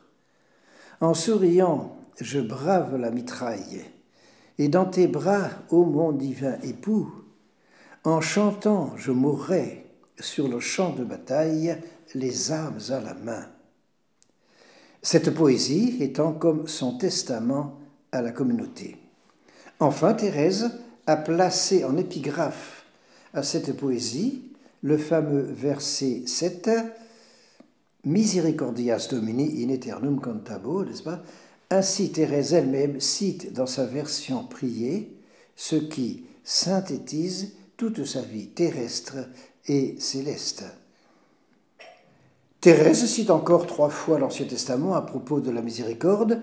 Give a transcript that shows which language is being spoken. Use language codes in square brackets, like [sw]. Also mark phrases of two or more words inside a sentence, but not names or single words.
[fr] En souriant, je brave la mitraille, et dans tes bras, ô mon divin époux, en chantant, je mourrai sur le champ de bataille, les armes à la main. » Cette poésie étant comme son testament à la communauté. Enfin, Thérèse a placé en épigraphe à cette poésie le fameux verset 7, « [la] Misericordias Domini in aeternum cantabo », [fr] n'est-ce pas? Ainsi, Thérèse elle-même cite dans sa version priée ce qui synthétise toute sa vie terrestre et céleste. Thérèse cite encore 3 fois l'Ancien Testament à propos de la miséricorde.